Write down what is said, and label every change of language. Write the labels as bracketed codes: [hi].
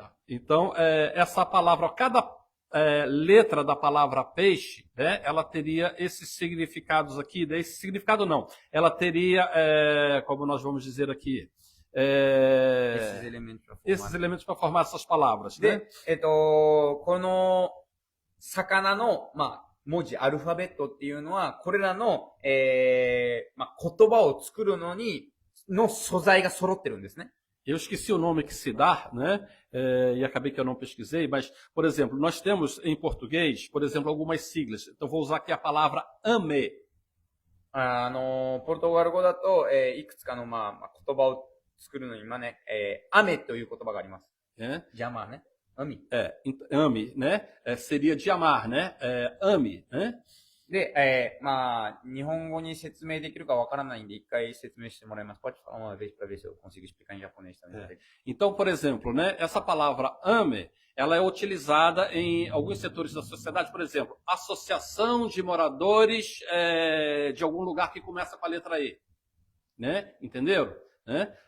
[pt] Então, essa palavra, cada letra da palavra peixe, né, ela teria esses significados aqui. Esse significado não. Ela teria, como nós vamos dizer aqui, esses elementos para formar essas palavras. で、ね、 [ja] この魚の、文字、アルファベットっていうのは、これらの、言葉を作るの素材が揃ってるんですね。 [pt] Eu esqueci o nome que se dá, né? E acabei que eu não pesquisei, mas, por exemplo, nós temos em português, por exemplo, algumas siglas. Então, vou usar aqui a palavra AME. [ja] ポルトガル語だと、いくつかの、言葉を作るのに、雨という言葉があります。ジャマーね。AME. [pt] AME, né? Seria de amar, né? AME, né? [ja] で、日本語に説明できるかわからないんで、一回説明してもらいます。 [pt] Pode falar uma vez para ver se eu consigo explicar em japonês também. Então, por exemplo, né? Essa palavra AME, ela é utilizada em alguns setores da sociedade. Por exemplo, associação de moradores de algum lugar que começa com a letra E, né? Entenderam? Né?